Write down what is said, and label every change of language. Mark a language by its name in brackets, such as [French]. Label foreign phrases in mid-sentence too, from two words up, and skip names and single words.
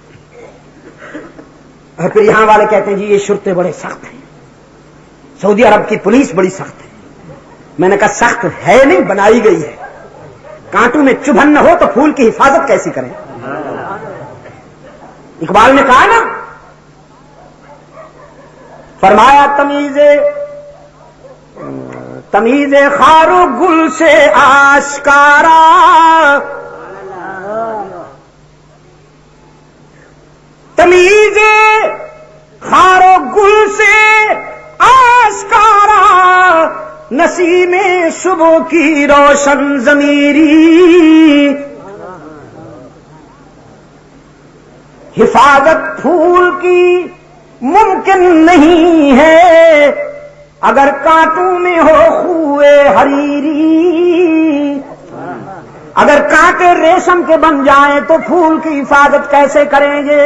[Urdu] اور پھر یہاں والے کہتے ہیں جی یہ شرطیں بڑے سخت ہیں، سعودی عرب کی پولیس بڑی سخت ہے۔ میں نے کہا سخت ہے نہیں، بنائی گئی ہے، کانٹوں میں چبھن نہ ہو تو پھول کی حفاظت کیسی کریں۔ اقبال نے کہا نا، فرمایا تمیز خار و گل سے آشکارا، تمیز خار و گل سے آشکارا، نسیم صبح کی روشن ضمیری، حفاظت پھول کی ممکن نہیں ہے اگر کانٹوں میں ہو خوئے حریری، اگر کانٹے ریشم کے بن جائیں تو پھول کی حفاظت کیسے کریں گے؟